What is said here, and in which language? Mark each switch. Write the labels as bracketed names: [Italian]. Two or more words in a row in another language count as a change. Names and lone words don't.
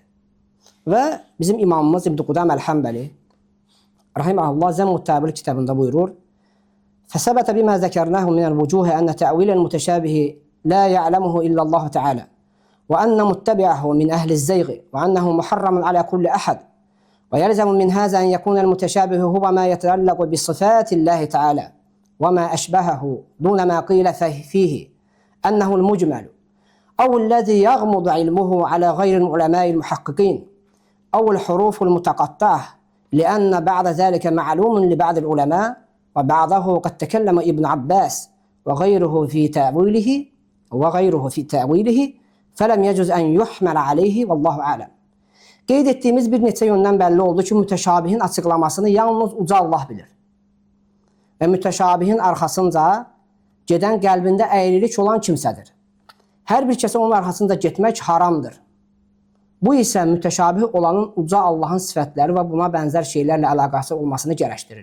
[Azerbaijani] Və bizim imamımız İbn Qudam Əl-Həmbəli rahimehullah Zəmmut Təbil kitabında buyurur: [Arabic] "فثبت بما ذكرناه من الوجوه أن تأويل المتشابه لا يعلمه إلا الله تعالى وأن متبعه من أهل الزيغ وأنه محرم على كل أحد ويلزم من هذا أن يكون المتشابه هو ما يتعلق بصفات الله تعالى وما أشبهه دون ما قيل فيه أنه المجمل أو الذي يغمض علمه على غير العلماء المحققين أو الحروف المتقطعة لأن بعد ذلك معلوم لبعض العلماء وبعضه قد تكلم ابن عباس وغيره في تأويله فلم يجوز أن يحمل عليه والله أعلم." [Azerbaijani] Qeyd etdiyimiz bir neçə yöndən bəlli oldu ki, mütəşabihin açıqlamasını yalnız uca Allah bilir. Və mütəşabihin arxasınca gedən qəlbində əyrilik olan kimsədir. Hər bir kəsə onun arxasında getmək haramdır. Bu isə mütəşabih olanın uca Allahın sifətləri və buna bənzər şeylərlə əlaqəsi olmasını gərəkdirir.